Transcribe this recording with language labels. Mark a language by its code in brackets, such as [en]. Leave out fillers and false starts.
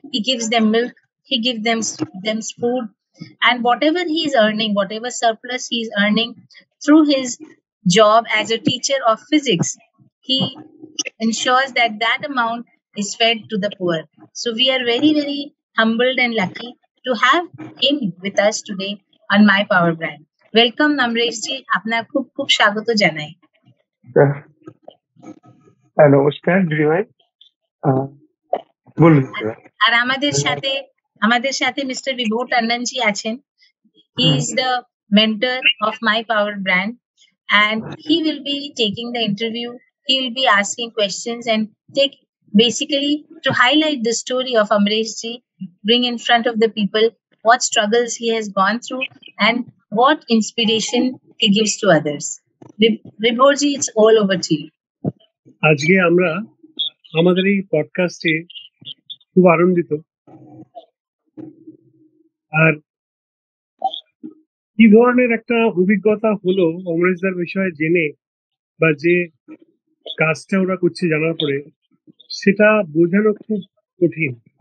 [en] He gives them milk, he gives them food, and whatever he is earning, whatever surplus he is earning through his job as a teacher of physics, he ensures that that amount is fed to the poor. So we are very, very humbled and lucky to have him with us today on My Power brand. Welcome Namresh ji, [bn] আপনার খুব খুব স্বাগত জানাই। নমস্কার দিদিভাই। আ বলুন দিদিভাই। আর আমাদের সাথে মিস্টার বিভু টন্ডন জি আছেন। [en] He is the mentor of My Power brand and he will be taking the interview. He will be asking questions and take basically to highlight the story of Amresh ji, bring in front of the people what struggles he has gone through and what inspiration he gives to others. Vibhor ji, it's all over to you. [bn] আজকে আমরা আমাদের এই পডকাস্টে খুব আনন্দিত। আর কি ধরনের একটা অভিজ্ঞতা হলো অমরেশদার বিষয়ে জেনে বা যে কাজটা ওরা করছে জানার পরে, সেটা বোঝানো খুব কঠিন।